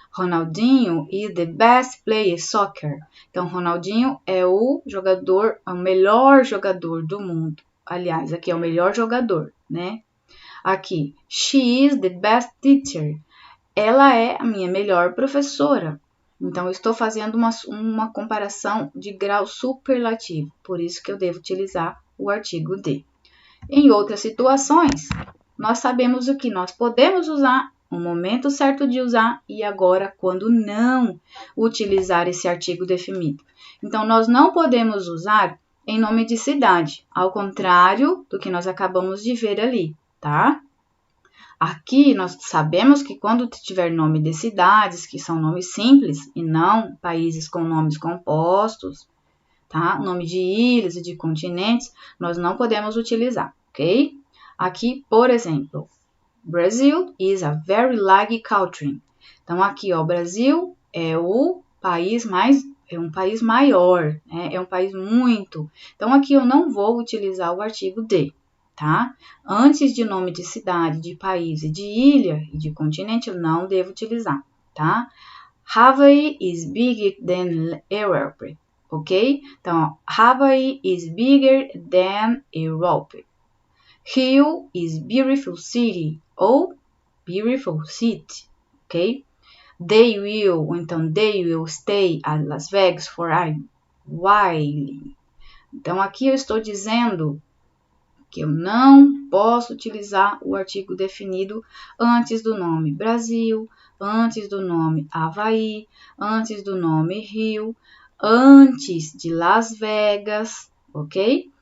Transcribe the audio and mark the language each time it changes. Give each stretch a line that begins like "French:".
English: Ronaldinho is the best player soccer.
Portuguese: Então, Ronaldinho é o melhor jogador do mundo. Aliás, aqui é o melhor jogador, né?
English: Aqui, she is the best teacher.
Portuguese: Ela é a minha melhor professora. Então, eu estou fazendo uma comparação de grau superlativo. Por isso que eu devo utilizar o artigo de. Em outras situações, nós sabemos o que nós podemos usar, o momento certo de usar e agora quando não utilizar esse artigo definido. Então, nós não podemos usar em nome de cidade, ao contrário do que nós acabamos de ver ali, tá? Aqui nós sabemos que quando tiver nome de cidades, que são nomes simples e não países com nomes compostos, tá? Nome de ilhas e de continentes, nós não podemos utilizar, ok? Aqui, por exemplo,
English: Brazil is a very large country.
Portuguese: Então, aqui, ó, o Brasil é o país um país maior, né? É um país muito. Então, aqui eu não vou utilizar o artigo de, tá? Antes de nome de cidade, de país e de ilha e de continente, eu não devo utilizar, tá?
English: Hawaii is bigger than Europe, ok? Então, Hawaii is bigger than Europe. Rio is beautiful city ou beautiful city, ok? They will stay at Las Vegas for a while.
Portuguese: Então, aqui eu estou dizendo que eu não posso utilizar o artigo definido antes do nome Brasil, antes do nome Havaí, antes do nome Rio, antes de Las Vegas, ok?